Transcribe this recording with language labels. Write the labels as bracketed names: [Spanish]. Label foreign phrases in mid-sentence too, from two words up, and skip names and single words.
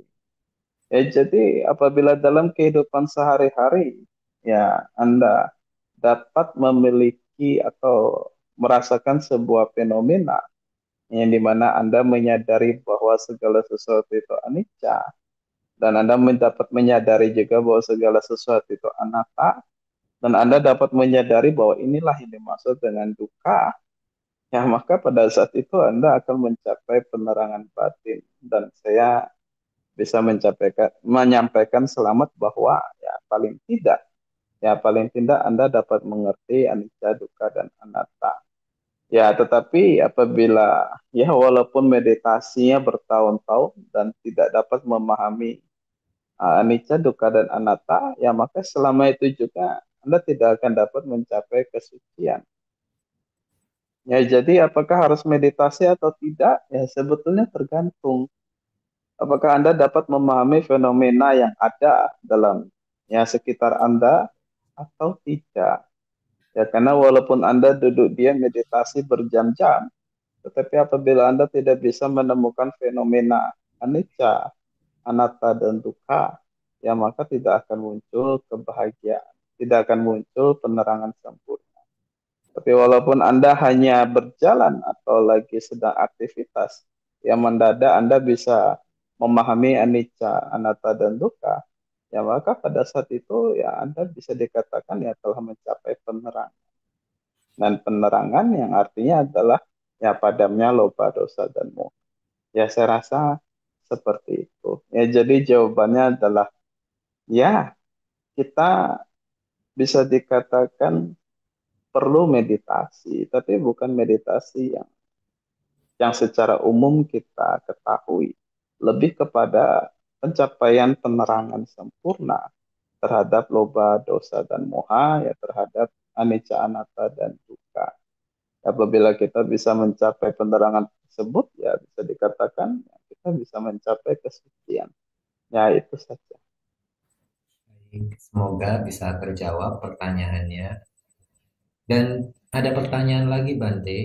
[Indonesian] Ya, jadi apabila dalam kehidupan sehari-hari, ya Anda dapat memiliki atau merasakan sebuah fenomena yang dimana Anda menyadari bahwa segala sesuatu itu anicca, dan Anda dapat menyadari juga bahwa segala sesuatu itu anatta, dan Anda dapat menyadari bahwa inilah yang dimaksud dengan duka, ya maka pada saat itu Anda akan mencapai penerangan batin. Dan saya bisa menyampaikan selamat bahwa ya paling tidak Anda dapat mengerti anicca, dukkha dan anatta. Ya, tetapi apabila ya walaupun meditasinya bertahun-tahun dan tidak dapat memahami anicca, dukkha dan anatta, ya maka selama itu juga Anda tidak akan dapat mencapai kesucian. Ya, jadi apakah harus meditasi atau tidak? Ya, sebetulnya tergantung. Apakah Anda dapat memahami fenomena yang ada dalam ya sekitar Anda atau tidak? Ya, karena walaupun Anda duduk diam meditasi berjam-jam, tetapi apabila Anda tidak bisa menemukan fenomena anicca, anatta, dan dukkha, ya maka tidak akan muncul kebahagiaan, tidak akan muncul penerangan sempurna. Tapi walaupun Anda hanya berjalan atau lagi sedang aktivitas, yang mendadak Anda bisa memahami anicca, anatta, dan dukkha, ya maka pada saat itu ya Anda bisa dikatakan ya telah mencapai penerangan. Dan penerangan yang artinya adalah ya padamnya loba, dosa, dan moha. Ya saya rasa seperti itu. Ya jadi jawabannya adalah ya kita bisa dikatakan perlu meditasi, tapi bukan meditasi yang secara umum kita ketahui. Lebih kepada pencapaian penerangan sempurna terhadap loba, dosa, dan moha, ya terhadap anicca, anatta, dan dukkha. Apabila kita bisa mencapai penerangan tersebut, ya bisa dikatakan ya, kita bisa mencapai kesucian. Ya itu saja. Semoga bisa terjawab pertanyaannya. Dan ada pertanyaan lagi, Bante.